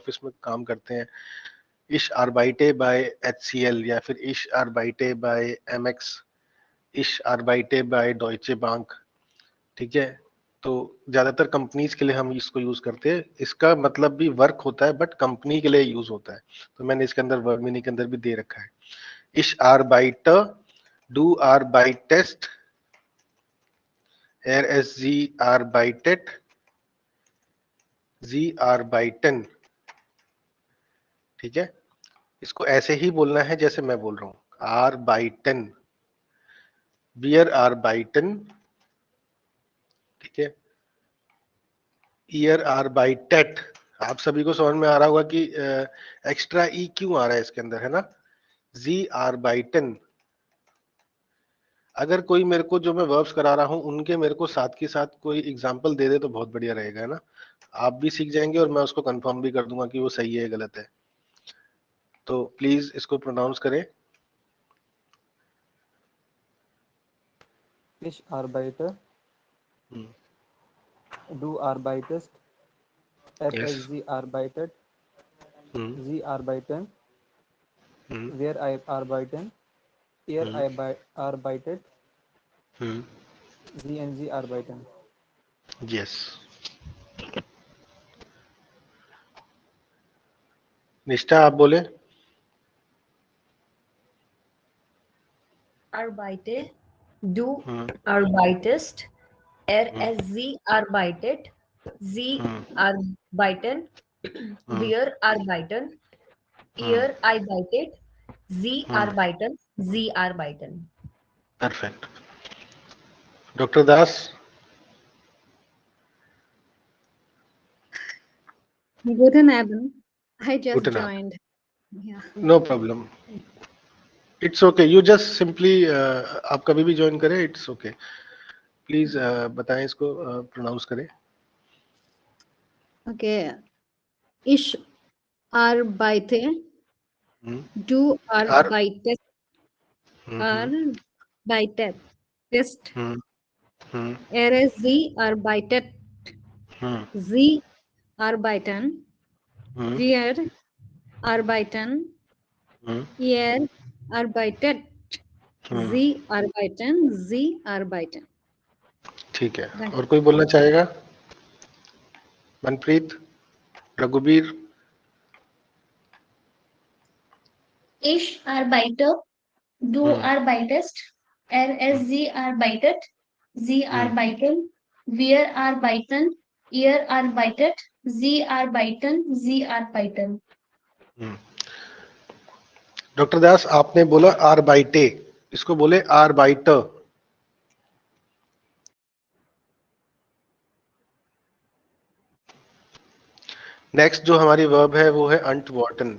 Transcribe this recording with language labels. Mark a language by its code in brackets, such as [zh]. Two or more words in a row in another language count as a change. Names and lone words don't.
[hi] हम किसी ऑफिस में काम करते हैं [de] ich arbeite bei [hi] HCL या फिर [de] ich arbeite bei [hi] MX, [de] ich arbeite bei [hi] डॉइचे बैंक, ठीक है। तो ज्यादातर कंपनीज के लिए हम इसको यूज करते हैं। इसका मतलब भी वर्क होता है बट कंपनी के लिए यूज होता है, तो मैंने इसके अंदर [en] verb meaning [hi] के अंदर भी दे रखा है। [de] ich arbeite du arbeitest, er es sie arbeitet, sie arbeiten, [hi] ठीक है। इसको ऐसे ही बोलना है जैसे मैं बोल रहा हूं, [de] arbeiten, wir arbeiten, [hi] ठीक है। [de] ihr arbeitet, [hi] आप सभी को समझ में आ रहा होगा कि एक्स्ट्रा ई क्यों आ रहा है इसके अंदर, है ना। [de] sie arbeiten, [hi] अगर कोई मेरे को जो मैं वर्ब्स करा रहा हूं उनके मेरे को साथ के साथ कोई एग्जांपल दे दे तो बहुत बढ़िया रहेगा, है ना। आप भी सीख जाएंगे और मैं उसको कंफर्म भी कर दूंगा कि वो सही है गलत है। तो प्लीज इसको प्रोनाउंस करें। [de] Ich arbeite, du arbeitest, [en] Yes. [de] sie arbeitet, sie arbeiten, wir arbeiten, ihr arbeitet, sie arbeiten. [en] Yes. [hi] निष्ठा आप बोले। [de] Arbeite, du arbeitest, sie arbeitet, sie arbeiten, wir arbeiten, ihr arbeitet, sie arbeiten, sie arbeiten. [hi] परफेक्ट। डॉक्टर दास। [de] Guten Abend. [en] I just [de] Guten Abend. [en] joined. Yeah. no problem, it's okay, you just simply [hi] आप कभी भी ज्वाइन करें, [en] it's okay. [hi] प्लीज बताएं, इसको प्रोनाउंस करें। [de] Okay. Ich arbeite. Du arbeitest. Arbeitet. Ist. Sie arbeitet. Sie arbeiten. Wir arbeiten. Ihr arbeitet. Sie arbeiten. Sie arbeiten. [hi] ठीक है, और कोई बोलना चाहेगा? मनप्रीत, रघुबीर। [de] Ich arbeite, du arbeitest, sie arbeitet, sie arbeiten, wir arbeiten, ihr arbeitet, sie arbeiten, sie arbeiten. [hi] डॉक्टर दास, आपने बोला आर्बाइटे, इसको बोले आर्बाइटर। नेक्स्ट जो हमारी वर्ब है वो है अंटवर्टन।